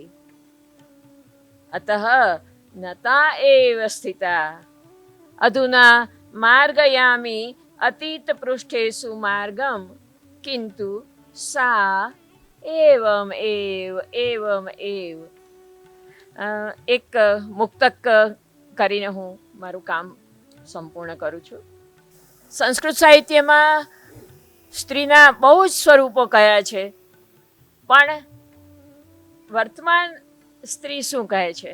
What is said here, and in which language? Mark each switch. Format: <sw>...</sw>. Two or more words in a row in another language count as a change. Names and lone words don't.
<sa>अतः नता एव स्थिता। अधुना मार्गयामि अतीत पृष्ठेषु मार्गम, किंतु सा एवं एव।</sa> <gu>એક મુક્તક કરીને હું મારું કામ સંપૂર્ણ કરું છું. સંસ્કૃત સાહિત્યમાં સ્ત્રીના બહુ જ સ્વરૂપો કયા છે, પણ વર્તમાન સ્ત્રી શું કહે છે?</gu>